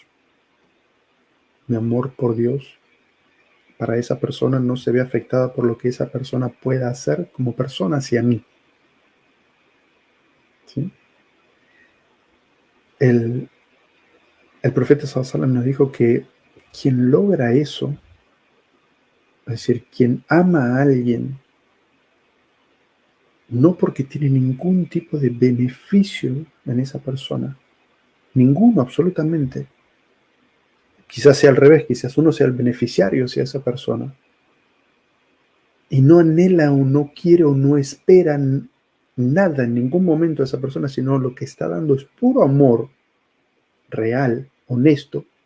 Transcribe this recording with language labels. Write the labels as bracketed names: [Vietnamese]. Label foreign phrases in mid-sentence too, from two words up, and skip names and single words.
[Spanish] Mi amor por Dios para esa persona no se ve afectada por lo que esa persona pueda hacer como persona hacia mí. ¿Sí? El profeta [Arabic] صلى الله عليه وسلم [Spanish] nos dijo que quien logra eso, es decir, quien ama a alguien no porque tiene ningún tipo de beneficio en esa persona, ninguno absolutamente, quizás sea al revés, quizás uno sea el beneficiario hacia esa persona y no anhela o no quiere o no espera nada en ningún momento a esa persona, sino lo que está dando es puro amor real, honesto.